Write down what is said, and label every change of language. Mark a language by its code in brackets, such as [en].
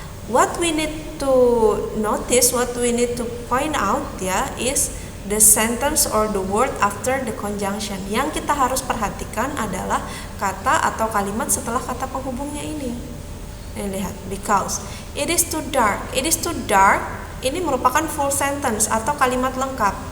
[en] What we need to notice, what we need to point out ya, is the sentence or the word after the conjunction. [id] Yang kita harus perhatikan adalah kata atau kalimat setelah kata penghubungnya ini. Lihat, [en] because it is too dark. It is too dark. [id] Ini merupakan full sentence atau kalimat lengkap.